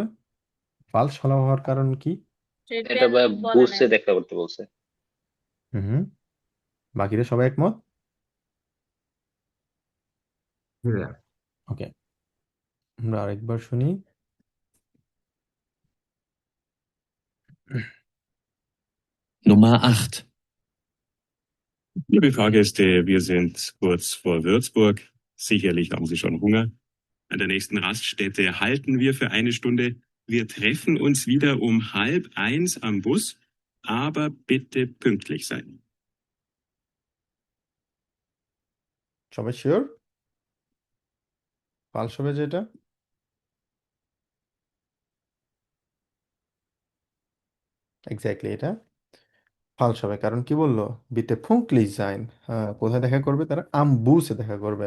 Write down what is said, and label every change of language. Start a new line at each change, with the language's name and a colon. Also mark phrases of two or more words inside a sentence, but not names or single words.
Bangla: ফালস হওয়ার কারণ কি? এটা ট্রিপেন বলে বুসে নাই। দেখা করতে বলছে। হুম, বাকিরা সবাই একমত? হ্যাঁ। ওকে, আমরা আরেকবার শুনি।
German: Nummer 8. Liebe Fahrgäste, wir sind kurz vor Würzburg. Sicherlich haben Sie schon Hunger. An der nächsten Raststätte halten wir für eine Stunde. Wir treffen uns wieder um 12:30 am Bus, aber bitte pünktlich sein.
Bangla: সবাই শিওর ফালস হবে যেটা? এক্স্যাক্টলি, এটা ফালস হবে। কারণ কি বললো?
German: bitte pünktlich sein,
Bangla: কোথায় দেখা করবে তারা? আমবুসে দেখা করবে।